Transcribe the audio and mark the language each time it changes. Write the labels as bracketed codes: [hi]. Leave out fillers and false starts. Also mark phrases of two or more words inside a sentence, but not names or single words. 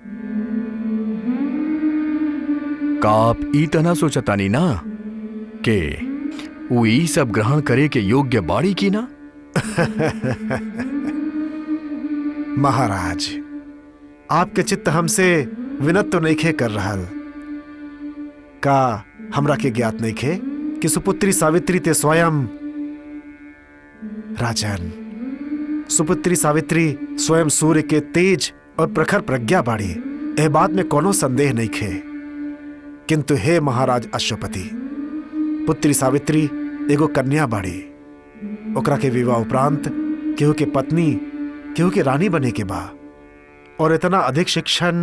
[bho] का आप ई तना सोचतानी ना के वो ई सब ग्रहण करे के योग्य बाड़ी की ना? महाराज, आपके चित्त हमसे विनत तो नइखे कर रहल। का हमरा के ज्ञात नइखे कि सुपुत्री सावित्री ते स्वयं? राजन, सुपुत्री सावित्री स्वयं सूर्य के तेज और प्रखर प्रज्ञा बाड़ी, एह बात में कोनो संदेह नइखे। किंतु हे महाराज अश्वपति, पुत्री सावित्री एगो कन्या बाड़ी। ओकरा के विवाह उपरांत केहू के पत्नी केहू के रानी बने के बा, और इतना अधिक शिक्षण